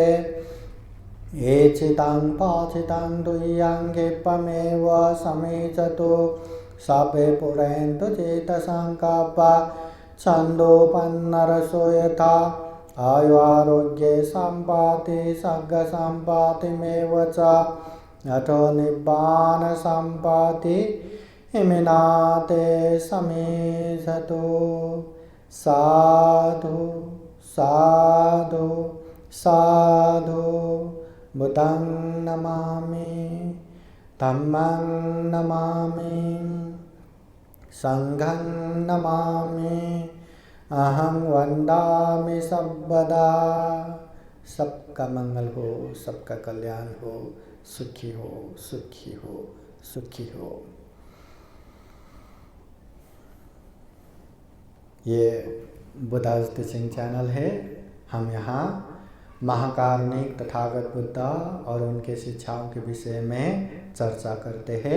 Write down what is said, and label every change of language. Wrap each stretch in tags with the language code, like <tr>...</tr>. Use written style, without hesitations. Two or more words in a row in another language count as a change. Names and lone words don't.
<pi>एचितं पाचितं तुय्यं क्षिप्रमेव समेचतु सर्वे पुरन्तु चेतसङ्कल्पा छन्दोपन्नरसो यथा आयुरारोग्ये सम्पत्ति सर्गसम्पत्तिमेव च अतो निब्बाणसम्पत्ति इमिनाते समेधतो। साधु साधु साधु बुद्धं नमामि, धम्मं नमामि, संघं नमामि, अहं वन्दामि सर्वदा।</pi> <hi>सबका मंगल हो, सबका कल्याण हो, सुखी हो, सुखी हो, सुखी हो। ये बुद्धाज टीचिंग चैनल है। हम यहाँ महाकारुणिक तथागत बुद्ध और उनके शिक्षाओं के विषय में चर्चा करते हैं।</hi>